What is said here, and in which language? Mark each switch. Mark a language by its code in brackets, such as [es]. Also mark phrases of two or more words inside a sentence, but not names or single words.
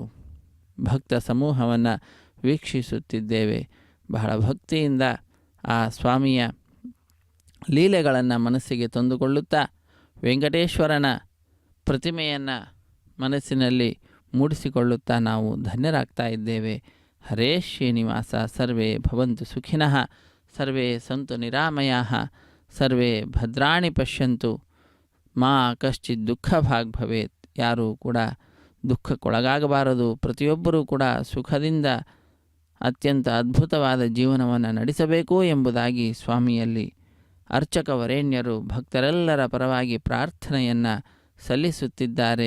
[kn] ಭಕ್ತ ಸಮೂಹವನ್ನು ವೀಕ್ಷಿಸುತ್ತಿದ್ದೇವೆ. ಬಹಳ ಭಕ್ತಿಯಿಂದ ಆ ಸ್ವಾಮಿಯ ಲೀಲೆಗಳನ್ನು ಮನಸ್ಸಿಗೆ ತಂದುಕೊಳ್ಳುತ್ತಾ ವೆಂಕಟೇಶ್ವರನ ಪ್ರತಿಮೆಯನ್ನು ಮನಸ್ಸಿನಲ್ಲಿ ಮೂಡಿಸಿಕೊಳ್ಳುತ್ತಾ ನಾವು ಧನ್ಯರಾಗ್ತಾ ಇದ್ದೇವೆ. ಹರೇ ಶ್ರೀನಿವಾಸ. [sa] ಸರ್ವೇ ಭವಂತು ಸುಖಿನಃ, ಸರ್ವೇ ಸಂತು ನಿರಾಮಯಾಃ, ಸರ್ವೇ ಭದ್ರಾಣಿ ಪಶ್ಯಂತು, ಮಾ ಕಶ್ಚಿತ್ ದುಃಖ ಭಾಗ್ ಭವೇತ್. [kn] ಯಾರೂ ಕೂಡ ದುಃಖಕ್ಕೊಳಗಾಗಬಾರದು. ಪ್ರತಿಯೊಬ್ಬರೂ ಕೂಡ ಸುಖದಿಂದ ಅತ್ಯಂತ ಅದ್ಭುತವಾದ ಜೀವನವನ್ನು ನಡೆಸಬೇಕು ಎಂಬುದಾಗಿ ಸ್ವಾಮಿಯಲ್ಲಿ ಅರ್ಚಕ ವರೇಣ್ಯರು ಭಕ್ತರೆಲ್ಲರ ಪರವಾಗಿ ಪ್ರಾರ್ಥನೆಯನ್ನು ಸಲ್ಲಿಸುತ್ತಿದ್ದಾರೆ.